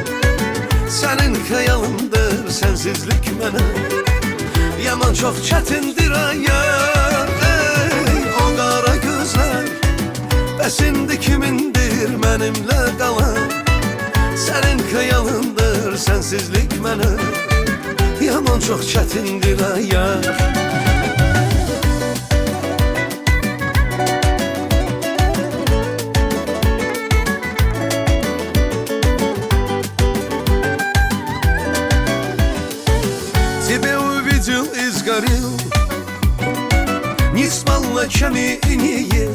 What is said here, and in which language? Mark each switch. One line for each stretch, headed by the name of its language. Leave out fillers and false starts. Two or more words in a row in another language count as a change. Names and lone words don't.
Azerbaijani: Sənin xəyalındır sənsizlik mənə, yaman çox çətindir ayar. Ey, o qara gözlər əsindi kimindir mənimlə qalan. Sənin xəyalındır sənsizlik mənə, yaman çox çətindir ayar.
Russian: Тебя увидел и сгорел, не спал ночами и не ел.